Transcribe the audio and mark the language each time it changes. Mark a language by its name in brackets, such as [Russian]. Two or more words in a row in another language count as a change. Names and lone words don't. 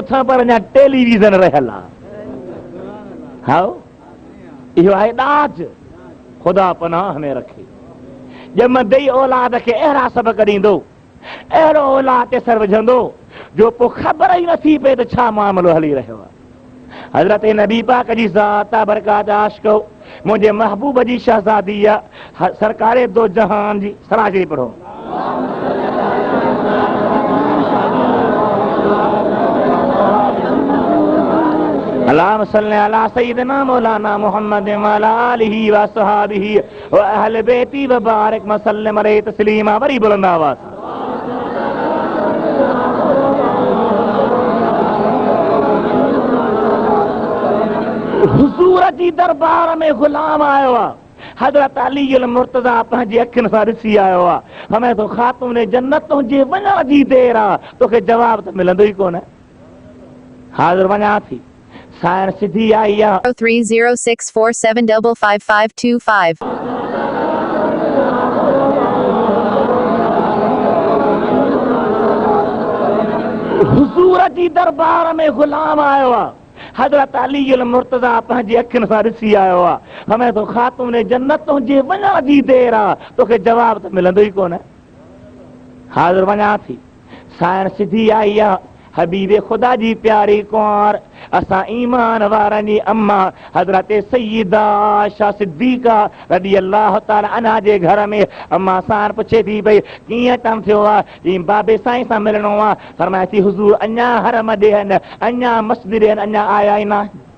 [Sindhi] अथव पर अञा टेलीविज़न रहियल आहे हा इहो आहे ॾाज ख़ुदा पनाह में रखे ॼमंदे ई औलाद खे अहिड़ा सबक़ ॾींदो अहिड़ो औलाद ते सर विझंदो जो पोइ ख़बर ई नथी पए त छा मामिलो हली रहियो आहे हज़रत नबी पाक जी ज़ात बरकात आशिक़ो मुंहिंजे महबूब जी शहज़ादी आहे सरकारे दो जहान जी सराजरी पढ़ो [Arabic] اللهم صل على سيدنا مولانا محمد وعلى آله وأصحابه وأهل بيته وبارك وسلم عليه تسليما [Sindhi] वरी बुलंद आवाज़ हुजूर जी दरबार में गुलाम आयो आहे हज़रत अली अल मुर्तज़ा पंहिंजी अखियुनि सां ॾिसी आयो आहे हमें तो ख़ातून जन्नत तुंहिंजे वञण जी देरि आहे तोखे जवाब त मिलंदो ई कोन हाज़िर वञा थी साइण सिधी आई आहे 030647555525 हुजूर जी दरबार में गुलाम आयो आहे हज़रत अली अल मुर्तज़ा पंहिंजी अखियुनि सां ॾिसी आयो आहे हमें तो ख़ातून जन्नत तुंहिंजे वञण जी देरि आहे तोखे जवाब त मिलंदो ई कोन हाज़िर वञा थी साइण सिधी आई आहे हबीब ख़ुदा जी प्यारी कुंवर असां ईमान वारनि जी अम्मा हज़रत सय्यदा आयशा सिद्दीक़ा [Arabic] رضي الله تعالى عنها [Sindhi] जे घर में अम्मा सां पुछे थी भई कीअं कमु थियो आहे चई बाबे साईं सां मिलणो आहे फरमाए थी हुज़ूर अञा हरम ॾे आहिनि अञा मस्जिद ॾे अञा आया ई न